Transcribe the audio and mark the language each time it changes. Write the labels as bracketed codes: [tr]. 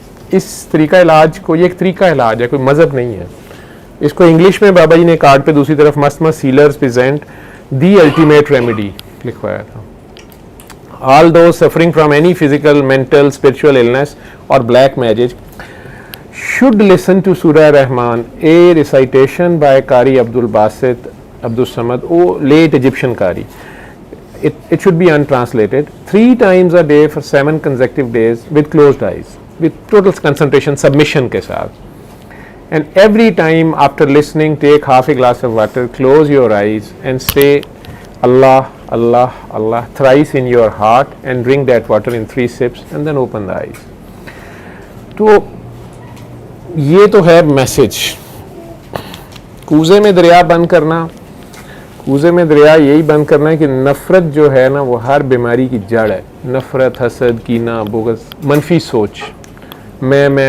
[ur] اس طریقہ علاج کو، یہ ایک طریقہ علاج ہے، کوئی مذہب نہیں ہے۔ اس کو انگلش میں بابا جی نے کارڈ پہ دوسری طرف [en] مست sellers present the ultimate remedy [ur] لکھوایا تھا۔ [en] All those suffering from any physical, mental, spiritual illness or black magic should listen to Surah Rahman, a recitation by Qari Abdul Basit Abdul Samad, late Egyptian Qari. It should be untranslated 3 times a day for 7 consecutive days with closed eyes, with total concentration, submission [ur] ke saath. [en] And every time after listening, take half a glass of water, close your eyes and say Allah Allah Allah thrice in your heart and drink that water in 3 sips and then open the eyes. [ur] تو یہ تو ہے message. کوزے میں دریا بند کرنا، کوزے میں دریا یہی بند کرنا ہے کہ نفرت جو ہے نا، وہ ہر بیماری کی جڑ ہے۔ نفرت، حسد، کینہ، بغض، منفی سوچ، میں،